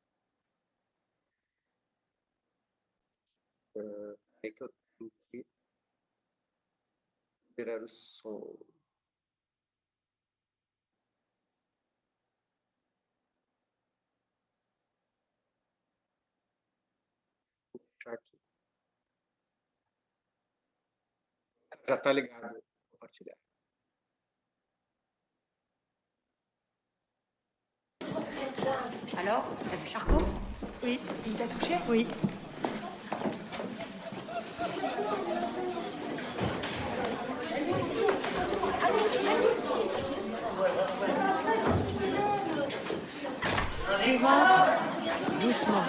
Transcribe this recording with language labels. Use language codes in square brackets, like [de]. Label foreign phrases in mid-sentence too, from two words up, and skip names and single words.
[pt] É que eu tenho que liberar o som. Vou puxar aqui. Já está ligado. Compartilhar. [fr] Alors, t'as vu Charcot? Oui. Il t'a touché? Oui. Les ventres, doucement.